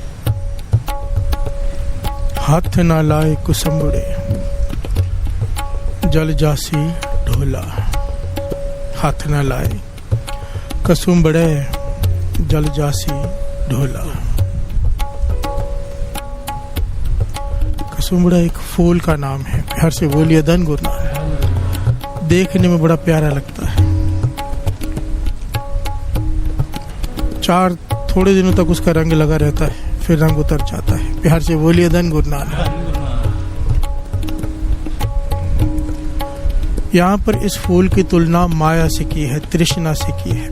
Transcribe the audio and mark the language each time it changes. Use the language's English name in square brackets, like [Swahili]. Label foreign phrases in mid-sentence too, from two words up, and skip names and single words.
[Punjabi] ਹਾਥ ਨਾ ਲਾਏ ਕੁਸੁੰਬੜੇ ਜਲ ਜਾਸੀ ਢੋਲਾ। ਹਾਥ ਨਾ ਲਾਏ ਕੁਸੁੰਬੜੇ ਜਲ ਜਾਸੀ ਢੋਲਾ। [Hindi] कुसुम्बड़ा एक फूल का नाम है। प्यार से बोलिए धन गुरु नानक। देखने में बड़ा प्यारा लगता है। थोड़े दिनों तक उसका रंग लगा रहता है, फिर रंग उतर जाता है। प्यार से बोलिए धन गुरु नानक। यहाँ पर इस फूल की तुलना माया से की है, तृष्णा से की है।